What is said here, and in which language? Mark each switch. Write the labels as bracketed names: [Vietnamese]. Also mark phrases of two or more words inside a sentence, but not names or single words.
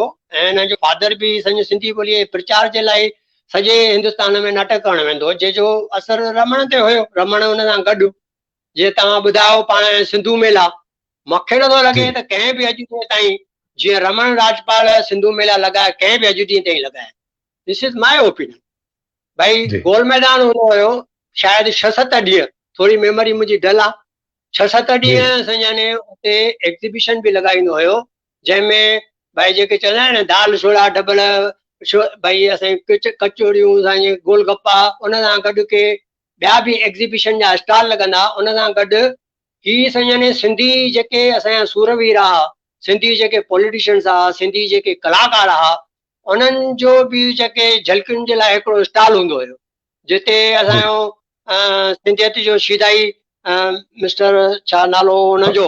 [Sindhi] ऐं हिन जो फादर बि संजी सिंधी ॿोलीअ जे प्रचार जे लाइ सॼे हिंदुस्तान में नाटक करणु वेंदो, जंहिंजो असरु रमण ते हुयो। रमण हुन सां गॾु, जीअं तव्हां ॿुधायो पाण सिंधु मेला, मूंखे नथो लॻे त कंहिं बि अॼु ॾींहं ताईं जीअं रमण राजपाल सिंधु मेला लॻाए कंहिं बि अॼु ॾींहं ताईं लॻाए। [English] This is my opinion. [Sindhi] भाई गोल मैदान हूंदो हुयो शायदि 6-7 ॾींहं, थोरी मेमोरी मुंहिंजी ढल आहे, 6-7 ॾींहं संजाने उते एग्ज़िबिशन बि लॻाईंदो हुयो, जंहिंमें भाई जेके चवंदा आहिनि दाल छोड़ा डबल भाई असांजी कचौड़ियूं, असांजे गोलगप्पा, उन सां गॾु के ॿिया बि एग्ज़िबिशन जा स्टॉल लॻंदा। उन सां गॾु ही संजाने सिंधी जेके असांजा सूरवीर हुआ, सिंधी जेके पॉलिटिशियंस हुआ, सिंधी जेके कलाकार हुआ, उन्हनि जो बि जेके झलकियुनि जे लाइ हिकिड़ो स्टॉल हूंदो हुयो, जिते असांजो सिंधियत जो शीदाई मिस्टर छा नालो हुनजो,